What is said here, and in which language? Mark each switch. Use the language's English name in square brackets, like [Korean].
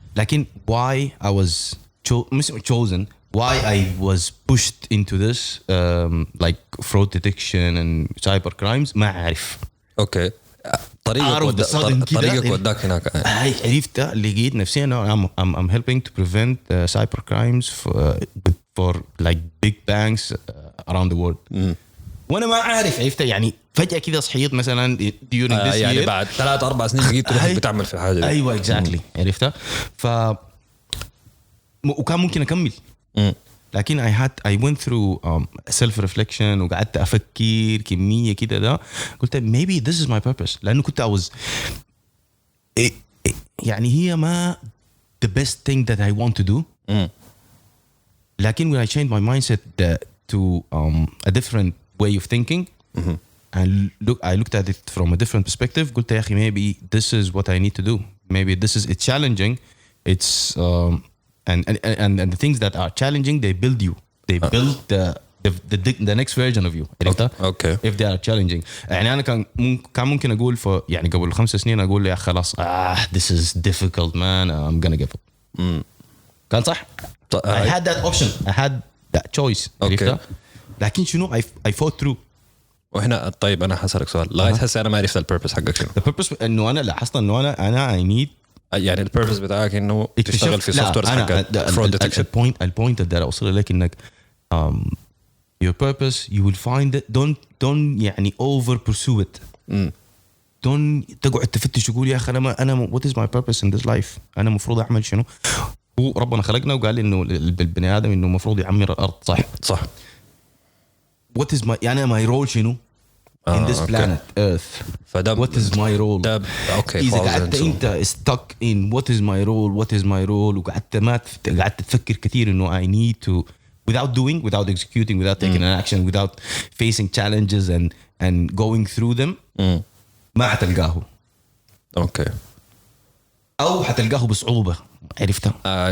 [Arabic] لكن [English] why I was chosen, why I was pushed into this like fraud detection and cyber crimes [Arabic] ما أعرف. [English] Okay. [Arabic] طريقك وداك هناك. هاي عرفتها لقيت نفسي أنا [English] I'm helping to prevent cyber crimes for like big banks around the world. [Arabic] وانا ما عارف عرفتها يعني فجأة كذا صحيت مثلا [English] during this [Arabic] يعني [English] year [Arabic] بعد 3-4 سنين لقيت روحك بتعمل في الحاجة دي. ايوه [English] exactly [Arabic] عرفتها. وكان ممكن اكمل لكن [English] I went through self reflection [Arabic] وقعدت افكر كمية كده ده قلت [English] maybe this is my purpose [Arabic] لانه كنت [English] I was [Arabic] يعني هي ما [English] the best thing that I want to do. [Arabic] لكن [English] when I changed my mindset to a different way of thinking and I looked at it from a different perspective [Arabic] قلت يا أخي [English] maybe this is what I need to do. Maybe this is it's challenging. It's and the things that are challenging they build you. They build the next version of you. Okay. If they are challenging. [Arabic] يعني أنا كان ممكن أقول يعني قبل 5 سنين أقول يا خلاص [English] this is difficult man I'm gonna give up. [Arabic] كان صح. [English] I had that option. I had that choice. Okay. [Arabic] لكن شنو [English] I fought through. [Arabic] وهنا [English] طيب [Arabic] أنا حسألك سؤال لغاية هسه أنا ما عرفت البيربس حقك شنو. [English] The purpose [Arabic] إنه أنا لاحظت إنه أنا [English] I need [Arabic] يعني البيربس بتاعك إنه تشتغل في سوفت وير حق [English] fraud detection. [Arabic] البوينت اللي أوصل لك إنك [English] your purpose you will find it don't [Arabic] يعني [English] over pursue it. don't [Arabic] تقعد تفتش تقول يا أخي أنا [English] what is my purpose in this life. [Arabic] أنا مفروض أعمل شنو. هو ربنا خلقنا وقال إنه البني آدم إنه مفروض يعمر الأرض صح. [English] what is my [Arabic] يعني [English] my role [Arabic] شنو [English] in this planet Earth. [Arabic] فده [English] what is my role. okay. [Arabic] إذا قعدت أنت [English] stuck in what is my role [Arabic] وقعدت تفكر كثير إنه [English] I need to without executing without taking an action without facing challenges and going through them [Arabic] ما حتلقاه. [English] okay. [Arabic] أو حتلقاه بصعوبة عرفتها.